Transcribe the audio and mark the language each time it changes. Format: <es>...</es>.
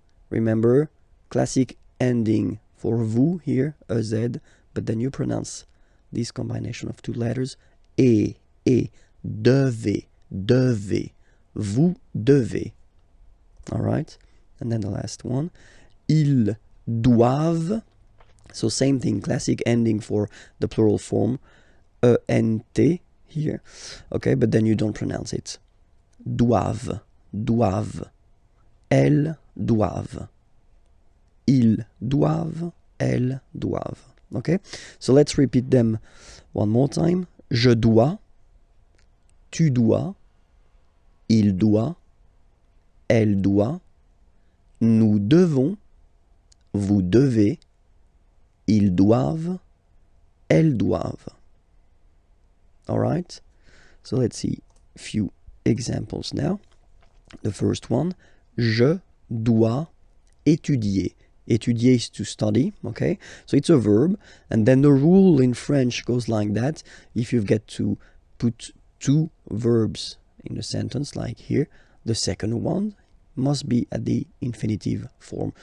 <en>Remember, classic ending for vous here, a Z, but then you pronounce this combination of two letters, et,</en> <fr>devez, devez, vous devez.</fr> <en>All right, and then the last one,</en> <fr>ils doivent.</fr> <en>So same thing, classic ending for the plural form, ENT here. Okay, but then you don't pronounce it.</en> <fr>Doivent, doivent, elles doivent, ils doivent, elles doivent.</fr> <en>Okay, so let's repeat them one more time.</en> <fr>Je dois, tu dois, il doit, elle doit, nous devons, vous devez, ils doivent, elles doivent.</fr> <en>All right, so let's see a few examples now. The first one,</en> <fr>je dois étudier.</fr> <en>Étudier is to study, okay? So it's a verb, and then the rule in French goes like that. If you get to put two verbs in a sentence, like here, the second one must be at the infinitive form.</en>